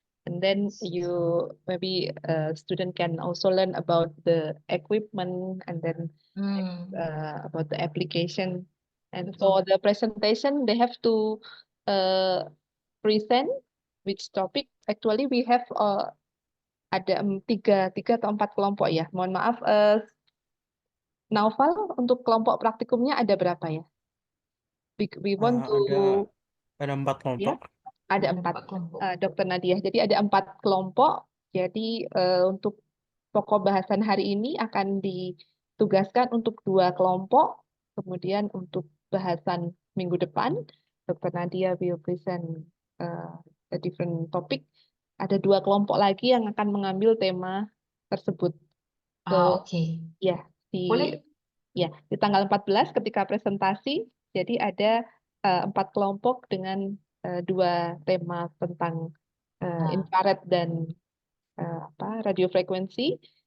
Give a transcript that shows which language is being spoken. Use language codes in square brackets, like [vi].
[en] And then you maybe student can also learn about the equipment and then about the application. And for the presentation, they have to present which topic. Actually, we have [id] ada tiga atau 4 kelompok ya. Mohon maaf, Naufal untuk kelompok praktikumnya ada berapa ya? [en] We want to [id] ada 4 kelompok. Ada 4 kelompok. Dr. Nadia. Jadi ada 4 kelompok. Jadi untuk pokok bahasan hari ini akan ditugaskan untuk 2 kelompok. Kemudian untuk bahasan minggu depan, Dr. [en] Nadia will present a different topic. [id] Ada 2 kelompok lagi yang akan mengambil tema tersebut. [en] So, Okay. [id] Ya, Boleh? di tanggal 14 ketika presentasi, jadi ada 4 kelompok dengan 2 tema tentang infrared dan radiofrekuensi.